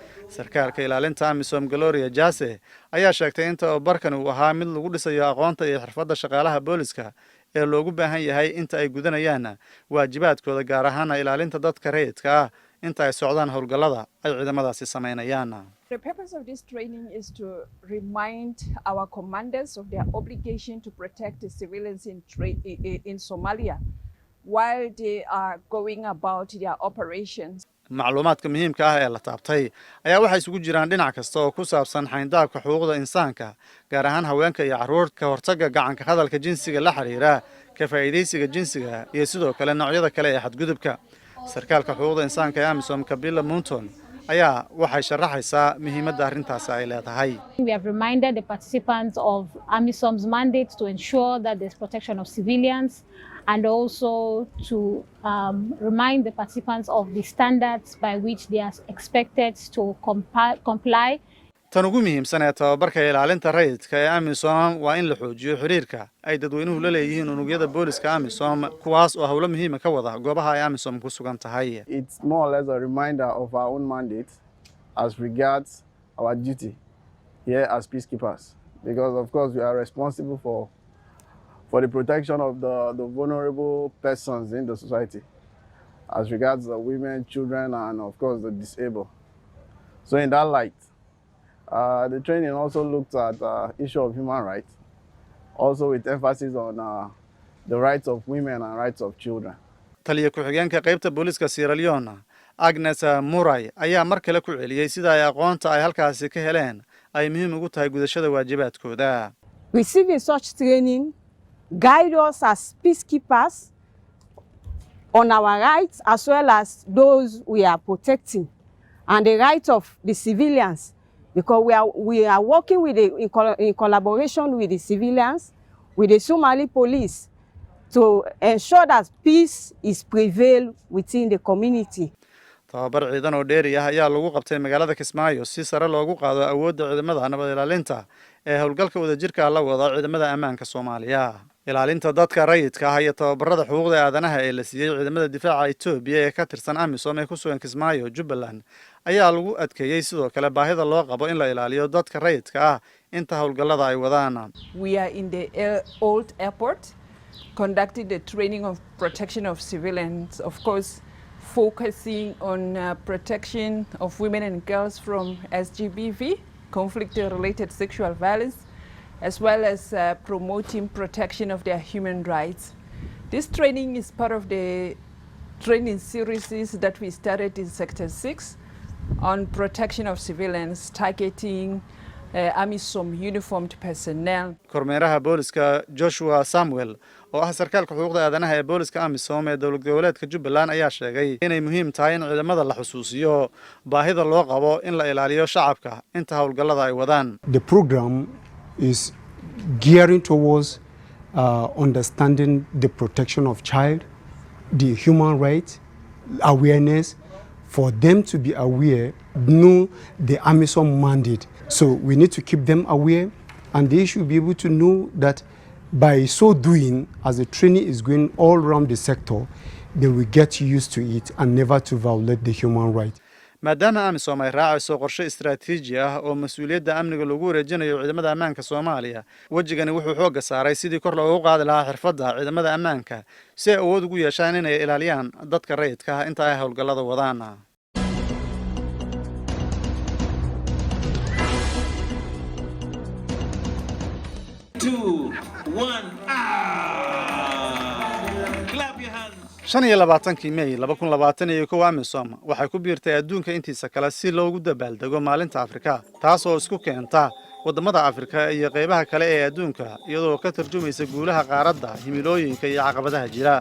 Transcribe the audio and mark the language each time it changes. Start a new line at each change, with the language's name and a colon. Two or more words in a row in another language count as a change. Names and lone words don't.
Somali: sarkaalka ilaalinta amisom Gloria Jase ayaa sheegtay in tababarkan uu ahaa mid lagu dhisayo aqoonta iyo xirfadda shaqaalaha booliska ee loogu baahan yahay inta ay gudanayaan waajibaadkooda gaar ahaan ilaalinta dadka rayidka ah inta ay socdaan howlgallada ay ciidamadaasi sameynayaan.
English: The purpose of this training is to remind our commanders of their obligation to protect the civilians in Somalia while they are going about their operations.
Somali: macluumaadka muhiimka ah ee la taabtay ayaa waxay isugu jiraan dhinac kasta oo ku saabsan xayndaabka xuquuqda insaanka gaar ahaan haweenka iyo carruurta, ka hortagga gacanka hadalka jinsiga la xiriira, ka faa'iidaysiga jinsiga iyo sidoo kale noocyada kale ee xadgudubka. sarkaalka xuquuqda insaanka ee amisom Kabila Munton ayaa waxay sharaxaysaa muhiimadda arrintaasi ay leedahay.
English: We have reminded the participants of AMISOM's mandate to ensure that there's protection of civilians and also to remind the participants of the standards by which they are expected to comply.
Somali: tan ugu muhiimsan ee tababarka ilaalinta rayidka ee amisom waa in la xoojiyo xiriirka ay dadweynuhu la leeyihiin unugyada booliska amisom kuwaas oo howlo muhiima ka wada goobaha ay amisom ku sugan tahay.
English: It's more or less a reminder of our own mandate as regards our duty here as peacekeepers, because of course we are responsible for the protection of the vulnerable persons in the society as regards the women, children, and of course the disabled. So in that light, the training also looked at issue of human rights, also with emphasis on the rights of women and rights of children.
Somali: taliya ku-xigeenka qaybta booliska Sierra Leone Agnes Murray ayaa mar kale ku celiyay sida ay aqoonta ay halkaasi ka heleen ay muhiim ugu tahay gudashada waajibaadkooda.
English: Receiving such training guide us as peacekeepers on our rights as well as those we are protecting and the rights of the civilians, because we are working with in collaboration with the civilians, with the Somali police, to ensure that peace is prevailed within the community.
Somali: tababar ciidan oo dheeri ah ayaa lagu qabtay magaalada Kismaayo si sare loogu qaado awoodda ciidamada nabad ilaalinta ee howlgalka wadajirka la wada ciidamada ammaanka Soomaaliya. ilaalinta dadka rayidka ah iyo tababarada xuquuqda aadanaha ee la siiyay ciidamada difaaca Itoobiya ee ka tirsan amisom ee ku sugan Kismaayo, Jubbaland ayaa lagu adkeeyay sidoo kale baahida loo qabo in la ilaaliyo dadka rayidka ah inta howlgallada ay wadaan.
English: We are in the old airport conducting the training of protection of civilians, of course focusing on protection of women and girls from SGBV, conflict-related sexual violence, as well as promoting protection of their human rights. This training is part of the training series that we started in Sector 6 on protection of civilians, targeting AMISOM uniformed personnel.
Somali: kormeeraha booliska Joshua Samuel oo ah sarkaalka xuquuqda aadanaha ee booliska amisom ee dowlad goboleedka Jubbaland ayaa sheegay inay muhiim tahay in ciidamada la xusuusiyo baahida loo qabo in la ilaaliyo shacabka inta howlgallada ay wadaan.
English: The program is gearing towards understanding the protection of child, the human rights, awareness, for them to be aware, know the AMISOM mandate. So we need to keep them aware, and they should be able to know that by so doing, as the training is going all around the sector, they will get used to it and never to violate the human rights.
Somali: maadaama amisom ay raacayso qorshe istiraatiiji ah oo mas'uuliyadda amniga lagu wareejinayo ciidamada ammaanka Soomaaliya, wajigani wuxuu xoogga saaray sidii kor loogu qaadi lahaa xirfadda ciidamada ammaanka si ay awood ugu yeeshaan inay ilaaliyaan dadka rayidka ah inta ay howlgallada wadaan. shan iyo labaatankii May 2021 amisom waxay ku biirtay adduunka intiisa kale si loogu dabaaldego maalinta Afrika, taas oo isku keenta wadamada Afrika iyo qaybaha kale ee adduunka iyadoo ka tarjumaysa guulaha qaaradda, himilooyinka iyo caqabadaha jira.